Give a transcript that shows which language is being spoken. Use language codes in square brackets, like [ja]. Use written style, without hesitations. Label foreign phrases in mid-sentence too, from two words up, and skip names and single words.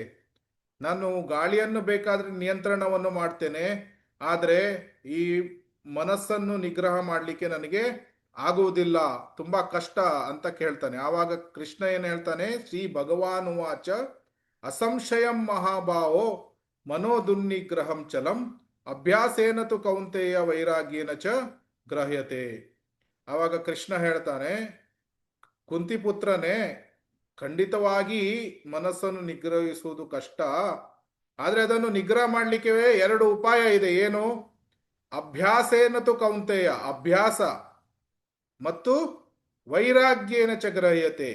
[kn] ನಾನು ಗಾಳಿಯನ್ನು ಬೇಕಾದ್ರೆ ನಿಯಂತ್ರಣವನ್ನು ಮಾಡ್ತೇನೆ, ಆದರೆ ಈ ಮನಸ್ಸನ್ನು ನಿಗ್ರಹ ಮಾಡಲಿಕ್ಕೆ ನನಗೆ ಆಗುವುದಿಲ್ಲ, ತುಂಬಾ ಕಷ್ಟ ಅಂತ ಕೇಳ್ತಾನೆ. ಆವಾಗ ಕೃಷ್ಣ ಏನು ಹೇಳ್ತಾನೆ? [sa] ಶ್ರೀ ಭಗವಾನ್ ವಾಚ ಅಸಂಶಯಂ ಮಹಾಭಾವೋ ಮನೋದುನ್ನಿಗ್ರಹಂ ಚಲಂ ಅಭ್ಯಾಸೇನ ತು ಕೌಂತೆಯ ವೈರಾಗ್ಯೇನ ಚ ಗ್ರಹ್ಯತೆ. [kn] ಆವಾಗ ಕೃಷ್ಣ ಹೇಳ್ತಾನೆ, ಕುಂತಿಪುತ್ರನೇ, ಖಂಡಿತವಾಗಿ ಮನಸ್ಸನ್ನು ನಿಗ್ರಹಿಸುವುದು ಕಷ್ಟ, ಆದ್ರೆ ಅದನ್ನು ನಿಗ್ರಹ ಮಾಡಲಿಕ್ಕೆ 2 ಉಪಾಯ ಇದೆ. ಏನು? [sa] ಅಭ್ಯಾಸೇನ ತು ಕೌಂತೆಯ, [kn] ಅಭ್ಯಾಸ, ಮತ್ತು [sa] ವೈರಾಗ್ಯೇನ ಚ ಗ್ರಹ್ಯತೆ.